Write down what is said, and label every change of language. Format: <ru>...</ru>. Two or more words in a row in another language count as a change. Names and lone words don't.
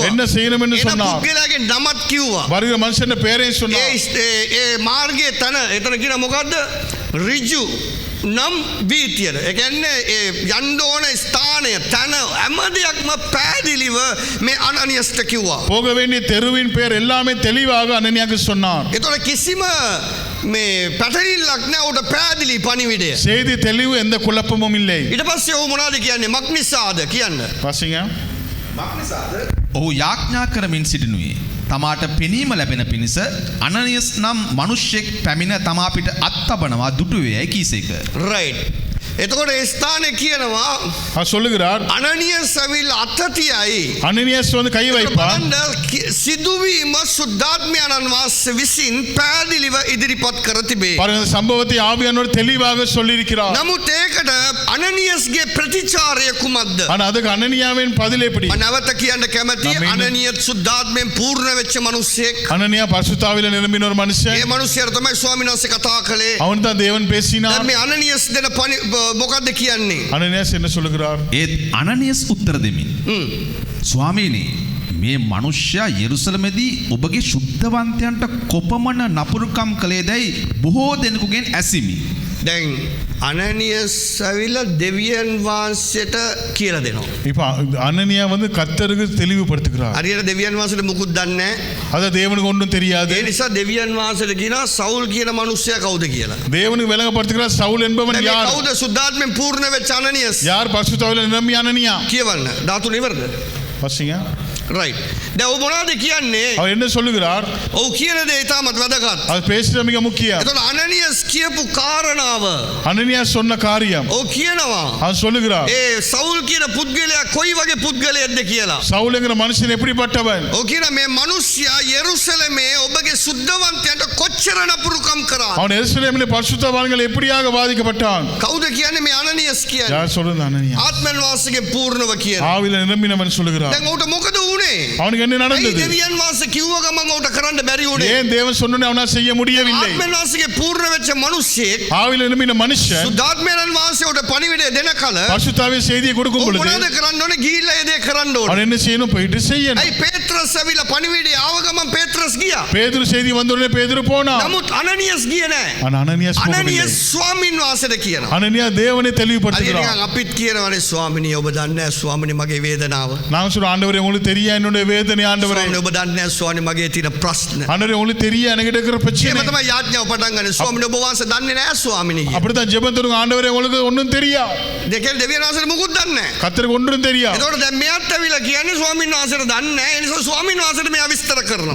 <ta>என்ன செய்யணும் என்று</ta> <si>එන</si> <ta>சொன்னார்.</ta> <si>පුද්ගලයාගේ නමත් කිව්වා.</si> <ta>வருகிற மனுஷன் பெயரையும் சொன்னார்.</ta> <si>ඒ මාර්ගයේ තන එතන කියන මොකද්ද? ඍජු නම් වීතියද. ඒ කියන්නේ ඒ යන්න ඕන ස්ථානය තන හැම දෙයක්ම පැහැදිලිව මේ අනනියස්ට කිව්වා.</si> <ta>போக வேண்டிய தெருவின் பெயர் எல்லாமே தெளிவாக அனனியாவுக்கு சொன்னார்.</ta> <si>ඒතකොට කිසිම මේ පැටලිල්ලක් නැහැ උට පැහැදිලි පණිවිඩය.</si> <ta>செய்தி தெளிவு எந்த குழப்பமும் இல்லை.</ta> <si>ඊට පස්සේ ඔහු මොනවද කියන්නේ? මක් නිසාද කියන්න.</si> <ta>வாசிங்க.</ta> <si>ඔහු යාඥා කරමින් සිටිනුයේ. තමාට පෙනීම ලැබෙන පිණිස අනනියස් නම් මිනිසෙක් පැමිණ තමා පිට අත්තබනවා දුටුවේයි කීසේක. රයිට්. එතකොට ඒ ස්ථානේ කියනවා</si> <ta>அவர் சொல்லுகிறார்</ta> <si>අනනියස් ඇවිල්ලා අත තියයි.</si> <ta>அனனியாஸ் வந்து கை வைப்பார்.</ta> <si>සිදුවීම සුද්ධාත්මයන්න් වහන්සේ විසින් පැහැදිලිව ඉදිරිපත් කර තිබේ.</si> <ta>பாருங்க இந்த சம்பவத்தை ஆவியானவர் தெளிவாக சொல்லியிருக்கிறார்.</ta> <si>නමුත් ඒකට අනනියස්ගේ ප්‍රතිචාරය කුමක්ද?</si> <ta>ஆனா அதுக்கு அனனியாவின் பதில் எப்படி?</ta> <si>නැවත කියන්න කැමති Amen. අනනියස් සුද්ධාත්මයෙන් පූර්ණ වෙච්ච මිනිසෙක්.</si> <ta>அனனியா பரிசுத்தாவில நிரம்பின ஒரு மனுஷன்.</ta> <si>ඒ මිනිසයාට තමයි ස්වාමීන් වහන්සේ කතා කළේ.</si> <ta>அவன் தான் தேவன் பேசினார்.</ta> <si>දැන් මේ අනනියස් දෙන මොකද්ද කියන්නේ?</si> <ta>அனனியாஸ் என்ன சொல்லுகிறார்?</ta> <si>ඒත් අනනියස් උත්තර දෙමින් ස්වාමීනි මේ මනුෂ්‍යයා යෙරුසලමේදී ඔබගේ ශුද්ධවන්තයන්ට කොපමණ නපුරුකම් කළේදැයි බොහෝ දෙනෙකුගෙන් ඇසිමි. දැන් අනනියස් ඇවිල්ලා දෙවියන් වහන්සේට කියලා දෙනවා.</si> <ta>இப்ப அனனியா வந்து கர்த்தருக்கு தெளிவுபடுத்துகிறார்.</ta> <si>හරියට දෙවියන් වහන්සේට මුකුත් දන්නේ නැහැ.</si> <ta>அத தேவனுக்கு ஒன்றும் தெரியாது.</ta> <si>ඒ නිසා දෙවියන් වහන්සේට කියනවා සවුල් කියන මිනිස්සයා කවුද කියලා.</si> <ta>தேவனுக்கு விளங்கப்படுத்துகிறார் சவுல் என்பவன்</ta> <si>දැන් මේ</si> <ta>யார்?</ta> <si>කවුද සුද්ධාත්මයෙන් පූර්ණ වෙච්ච අනනියස්?</si> <ta>யார் பரிசுத்தாவில நிரம்பிய அனனியா?</ta> <si>කියවන්න. ධාතු නිවර්ද?</si> <ta>வாசிங்க.</ta> <si>රයිට්. දැන් ඔබ මොනවද කියන්නේ?</si> <ta>அவர் என்ன சொல்லுகிறார்?</ta> <si>ඔව් කියන දේ ඉතාමත් වැදගත්.</si> <ta>அது பேசுறது மிக முக்கியம்.</ta> <si>එතකොට අනනියස් කියපු කාරණාව</si> <ta>அனனியா சொன்ன காரியம்</ta> <si>ඔව් කියනවා.</si> <ta>அவர் சொல்லுகிறார்</ta> <si>ඒ සවුල් කියන පුද්ගලයා කොයි වගේ පුද්ගලයෙක්ද කියලා.</si> <ta>சவுலுங்கிற மனுஷன் எப்படிப்பட்டவன்?</ta> <si>ඔව් කියන මේ මිනිස්සයා යෙරුසලමේ ඔබගේ සුද්ධවන්තයන්ට කොච්චර නපුරුකම් කරා.</si> <ta>அவன் எருசலேமிலே பரிசுத்தவான்கள் எப்படியாக வாதிக்கப்பட்டான்?</ta> <si>කවුද කියන්නේ මේ අනනියස් කියන්නේ?</si> <ta>யார் சொல்றது? அனனியா.</ta> <si>ආත්මයන් වහන්සේගේ පූර්ණව කියන.</si> <ta>ஆவில நிரம்பினவன் சொல்லுகிறார்.</ta> <si>දැන් ඔහුට මොකද වුනේ?</si> <ta>அவனுக்கு என்ன</ta> <si>ඇයි</si> <ta>நடந்தது?</ta> <si>දෙවියන් වහන්සේ කිව්ව ගමන් ඔහුට කරන්න බැරි වුනේ?</si> <ta>ஏன் தேவன் சொன்னோனே அவனால் செய்ய முடியவில்லை?</ta> <si>ආත්මයන් වහන්සේගේ පූර්ණ වෙච්ච මිනිස්සෙක්</si> <ta>ஆவில நிரம்பின மனுஷன்</ta> <si>සුද්ධාත්මයන් වහන්සේ උට පණිවිඩය දෙන කල</si> <ta>பரிசுத்தாவின் செய்தியை கொடுக்கும்</ta> <si>ඔහු</si> <ta>பொழுது</ta> <si>මොනවද කරන්න ඕනේ? ගිහිල්ලා ඒ දේ කරන්න ඕනේ.</si> <ta>அவன் என்ன செய்யணும்? போயிட்டு செய்யணும்.</ta> <si>ඇයි පේත්‍රස් ඇවිල්ලා පණිවිඩය ආව ගමන් පේත්‍රස් ගියා.</si> <ta>பேதுரு செய்தி வந்தோடனே பேதுரு போனான்.</ta> <si>නමුත් අනනියස් ගියේ නැහැ.</si> <ta>ஆனா அனனியாஸ் போகவில்லை.</ta> <si>අනනියස් ස්වාමීන් වහන්සේට කියනවා.</si> <ta>அனனியா தேவனை</ta> <si>අද</si> <ta>தெளிவுபடுத்துகிறார்.</ta> <si>නිකන් අපිත් කියනවානේ ස්වාමිනේ ඔබ දන්නේ නැහැ ස්වාමිනේ මගේ වේදනාව.</si> <ta>நான் சொல்ற ஆண்டவரே உங்களுக்கு தெரியா என்னுடைய வேதனை ஆண்டவரே.</ta> <si>ස්වාමිනේ ඔබ දන්නේ නැහැ ස්වාමිනේ මගේ තියෙන ප්‍රශ්න.</si> <ta>ஆண்டவரே உங்களுக்கு தெரியா எனக்கு இருக்கிற</ta> <si>එහෙම</si> <ta>பிரச்சனை.</ta> <si>තමයි යාඥාව පටන් ගන්න. ස්වාමිනේ ඔබ වහන්සේ දන්නේ නැහැ ස්වාමිනේ කියලා.</si> <ta>அப்படித்தான் ஜெபம் தருங்க. ஆண்டவரே உங்களுக்கு ஒன்றும் தெரியா.</ta> <si>දෙකෙන් දෙවියන් වහන්සේට මුකුත් දන්නේ නැහැ.</si> <ta>கர்த்தருக்கு ஒன்றும் தெரியா.</ta> <si>එතකොට දැන් මෙයාත් ඇවිල්ලා කියන්නේ ස්වාමීන් වහන්සේට දන්නේ නැහැ. ඒ නිසා ස්වාමීන් වහන්සේට මෙයා විස්තර කරනවා.</si>